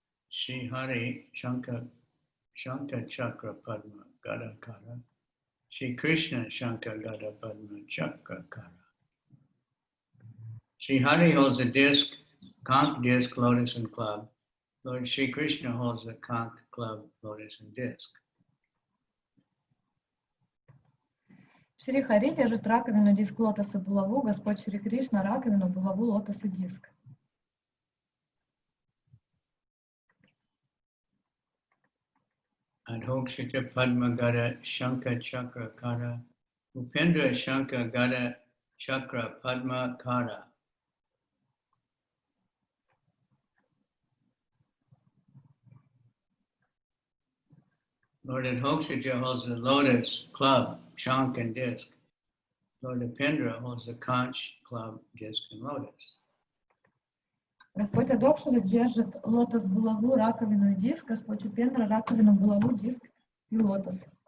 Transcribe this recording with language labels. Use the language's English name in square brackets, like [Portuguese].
[Sanskrit] Shri Hari Shankar Chakra Padma Gadakara. Shri Krishna Shankar Gada Padma Chakra Kara. [English] Shri Hari holds a disc, conch, disc, lotus, and club. Lord Shri Krishna holds a conch, club, lotus, and disc. [Russian] Шри Хари держит раковину, диск, лотос и булаву, Господь Шри Кришна раковину, булаву, лотос и диск. [Sanskrit] Adhokshita Padma Gada Shankha Chakra Kara. Upendra Shankha Gada Chakra Padma Kara. [English] Lord Adhokshita holds the lotus, club, shank, and disc. Lord Upendra holds the conch, club, disc, and lotus. [Russian] Господь Адокшита держит лотос, булаву, раковину и диск, Господь Упендра раковину, булаву, диск и лотос.